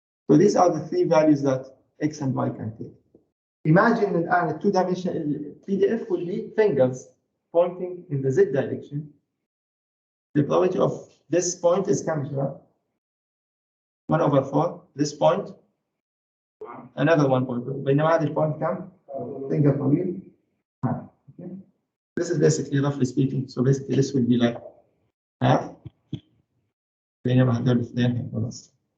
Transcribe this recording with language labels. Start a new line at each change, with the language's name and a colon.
English: So these are the three values that x and y can take. Imagine that a two-dimensional PDF will be fingers pointing in the z direction. The probability of this point is coming 1/4. This point, another 1.2.
Arabic: بينما هذا البوينت كم؟ finger طويل.
English: Okay. This is basically roughly speaking. So basically this will be like half.
Arabic: بينما هذول الاثنين خلاص.